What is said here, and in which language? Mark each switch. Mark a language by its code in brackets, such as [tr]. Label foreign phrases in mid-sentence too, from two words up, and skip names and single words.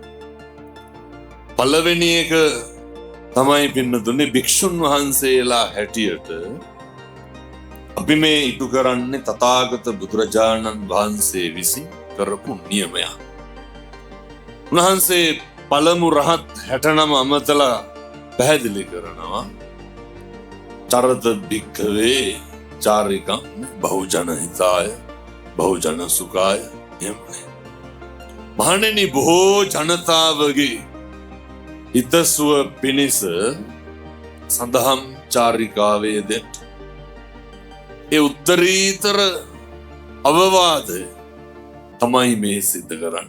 [si] පළවෙනි එක තමයි පින්නතුනේ භික්ෂුන් වහන්සේලා හැටියට අපි මේ ඉටු කරන්නේ තථාගත බුදුරජාණන් වහන්සේ විසින් කරපු නියමයක්. උන්වහන්සේ පළමු රහත් 69 අමතලා පැහැදිලි කරනවා [pi] චරත භික්ඛවේ චාරිකං බහුජන හිතාය බහුජන සුඛාය. [si] මහණෙනි, බොහෝ ජනතාවගේ හිතසුව පිණිස සඳහම් චාරිකාවේ දෙත්. ඒ උත්තරීතර අවවාදය තමයි මේ සිද්ධ කරන්නේ.